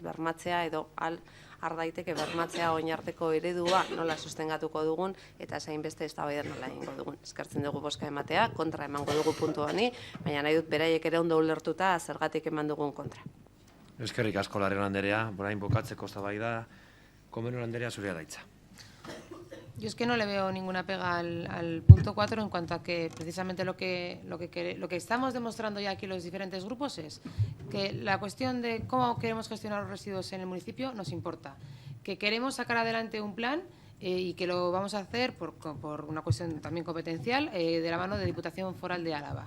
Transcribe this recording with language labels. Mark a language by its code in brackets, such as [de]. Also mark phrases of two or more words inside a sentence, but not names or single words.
[eu] Bermatzea edo har daiteke bermatzea oinarteko eredua nola sostengatuko dugun eta zain beste eztabaida nola egingo dugun. Eskertzen dugu bozka ematea, kontra emango dugu puntu honi, baina nahi dut beraiek ere ondo ulertuta zergatik eman dugun kontra. Eskerrik asko Larrion anderea, orain bukatzeko eztabaida, Comenon anderea zurea da hitza. [es] Yo es que no le veo ninguna pega al punto 4 en cuanto a que precisamente lo que estamos demostrando ya aquí los diferentes grupos es que la cuestión de cómo queremos gestionar los residuos en el municipio nos importa, que queremos sacar adelante un plan y que lo vamos a hacer por una cuestión también competencial de la mano de Diputación Foral de Álava.